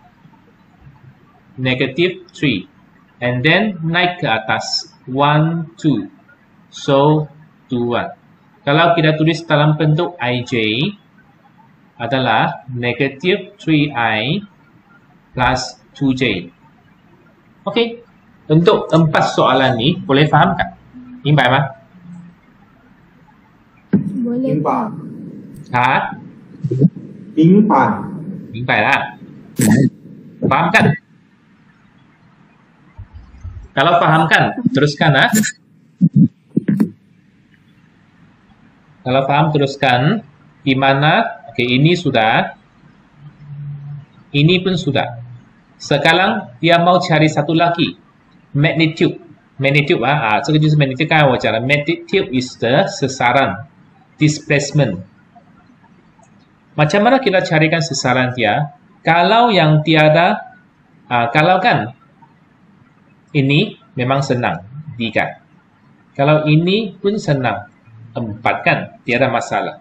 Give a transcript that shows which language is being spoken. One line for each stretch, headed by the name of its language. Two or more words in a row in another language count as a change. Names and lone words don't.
Malay: Negatif 3.
English: And then
Malay: naik ke atas 1, 2. So 2. Kalau kita tulis dalam bentuk IJ adalah negatif 3I plus 2J. Okey. Untuk 4 soalan ni boleh faham tak?
Chinese: 明白吗？
Malay: Boleh.
Chinese: 明白，啊，明白，
Malay: 明白 lah. Faham kan? Kalau faham kan, teruskan Kalau faham teruskan. Gimana? Oke, ini sudah. Ini pun sudah. Sekarang dia mau cari satu lagi.
Chinese: Magnitude. Magnitude 这个就是 magnitude 刚才我讲的
English: magnitude is the
Chinese: sasaran.
Malay: Displacement. Macam mana kita carikan sasaran dia? Kalau yang tiada, kalau kan ini memang senang, 3. Kalau ini pun senang, 4 kan, tiada masalah.